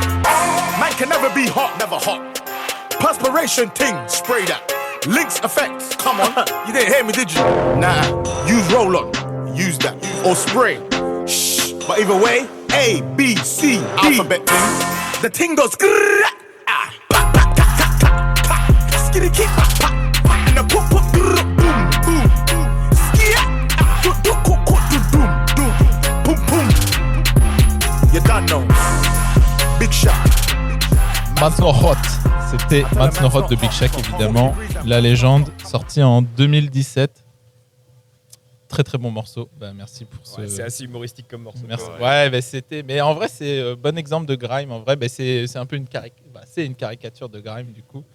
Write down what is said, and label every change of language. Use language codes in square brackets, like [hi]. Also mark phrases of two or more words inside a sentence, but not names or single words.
[en] Man can never be hot, never hot. Perspiration ting, spray that. Lynx effect, come on. You didn't hear me, did you? Nah, use roll-on, use that. Or spray. Shh, but either way, A, B, C, D. Alphabet ting. The ting goes grrrr, ah, pa, pa, ta, ta, ta, pa. Skitty kick, pa, pa, pa. And the pop, pop, grrrr, boom, boom, boom. Skia, ah, do, do, do, do, doom, doom, boom, boom. You don't know. Big shot. [fr] Maintenant Hot. C'était Maintenant Hot de Big Shaq, évidemment. La légende, sortie en 2017. Très très bon morceau. Bah, merci pour ce. Ouais, c'est assez humoristique comme morceau. Merci. Ouais, bah, c'était. Mais en vrai, c'est bon exemple de grime. En vrai, bah, c'est un peu c'est une caricature de grime du coup.